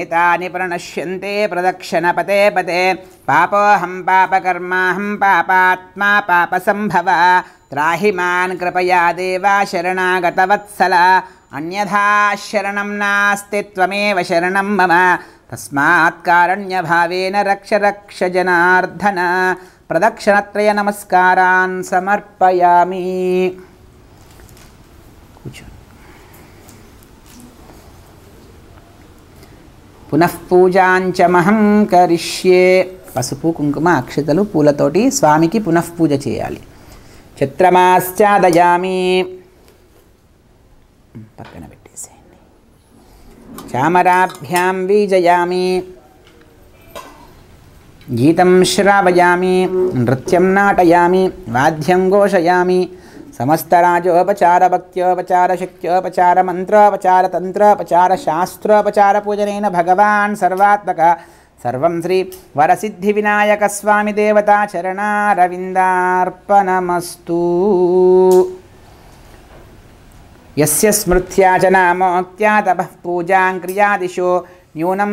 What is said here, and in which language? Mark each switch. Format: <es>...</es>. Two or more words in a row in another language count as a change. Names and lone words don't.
<sa>तानि प्रणश्यन्ते प्रदक्षिणपते पते पापोऽहं पापकर्माहं पापात्मा पापसम्भव त्राहि मां कृपया देवा शरणागतवत्सल अन्यथा शरणं नास्ति त्वमेव शरणं मम तस्मात् कारुण्यभावेन रक्ष रक्ष जनार्दन प्रदक्षिणत्रय नमस्कारान् समर्पयामि पुनः पूजांच महं करिष्ये</sa> <te>పసుపు కుంకుమ అక్షతలు పూలతోటి స్వామికి పునః పూజ చేయాలి చిత్రమాశ్చాదయామి పక్కన పెట్టేసేయండి</te> <sa>చామరాభ్యాం వీజయామి గీతం శ్రావయామి నృత్యం నాటయామి వాద్యం ఘోషయామి समस्तराजोपचार भक्त्योपचार शक्त्योपचार मंत्रोपचार तंत्रोपचार शास्त्रोपचार पूजनेन भगवान् सर्वात्मक सर्वं श्री वरसिद्धिविनायक स्वामी देवता चरणारविन्दार्पणमस्तु यस्य स्मृत्या च नामोक्त्या तपः पूजां क्रियादिशो न्यूनं</sa>